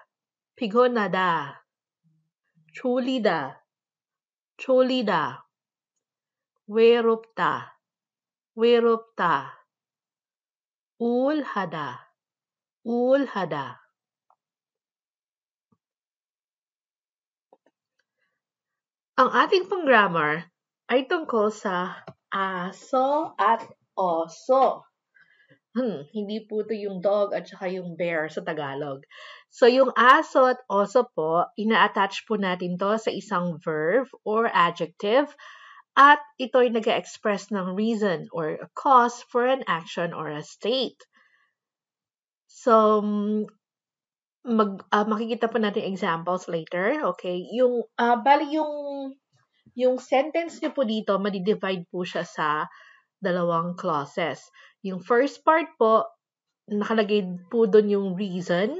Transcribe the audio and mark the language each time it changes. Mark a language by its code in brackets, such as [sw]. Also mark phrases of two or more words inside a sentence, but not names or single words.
[ko] 피곤하다. 졸리다. 졸리다. 외롭다. 외롭다. 우울하다. 우울하다. [tl] Ang ating pang grammar ay tungkol sa aso at oso. Hindi po ito yung dog at saka yung bear sa Tagalog. So, yung aso at oso po, ina-attach po natin to sa isang [en] verb or adjective [tl] at ito'y nag-express ng [en] reason or a cause for an action or a state. [tl] So, makikita po natin examples later. Okay? Bali yung sentence niyo po dito, madi-divide po siya sa dalawang clauses. Yung [en] first part [tl] po, nakalagay po doon yung reason.